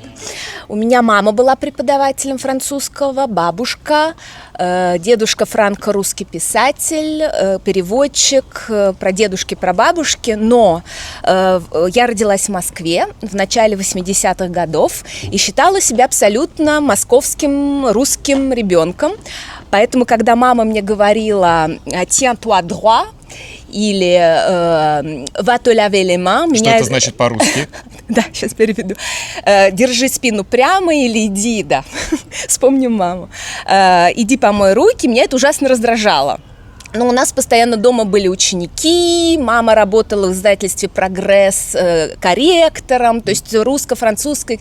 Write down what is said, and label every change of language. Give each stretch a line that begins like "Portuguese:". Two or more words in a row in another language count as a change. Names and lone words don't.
Russian: У меня мама была преподавателем французского, бабушка, дедушка франко-русский писатель, переводчик, прадедушки, прабабушки. Но я родилась в Москве в начале 80-х годов и считала себя абсолютно московским русским ребенком. Поэтому, когда мама мне говорила
French: «tiens-toi droit»,
Russian: или
French: «va te laver les mains».
Russian: Что это значит по-русски? Да, сейчас переведу. «Держи спину прямо» или «иди», да, вспомним маму. «Иди помой руки», меня это ужасно раздражало. Но у нас постоянно дома были ученики, мама работала в издательстве «Прогресс» корректором, то есть русско-французской.